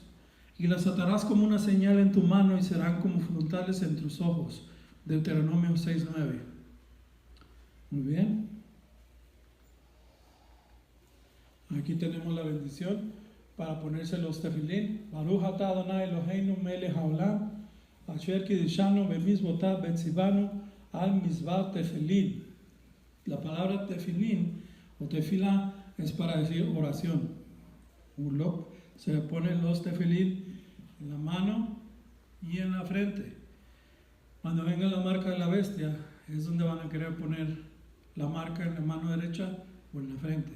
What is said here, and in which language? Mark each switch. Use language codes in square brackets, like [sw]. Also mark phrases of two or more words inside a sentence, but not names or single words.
[es] Y las atarás como una señal en tu mano y serán como frontales en tus ojos. Deuteronomio 6:9. Muy bien. Aquí tenemos la bendición para ponerse los tefilín. [he] ברוך אתה אדוני אלוהינו מלך העולם אשר קדשנו במצוותיו וציוונו על מצוות תפילין. [es] La palabra tefilín o tefilá es para decir oración. Ulop, se le ponen los tefilín en la mano y en la frente. Cuando venga la marca de la bestia, es donde van a querer poner la marca en la mano derecha o en la frente.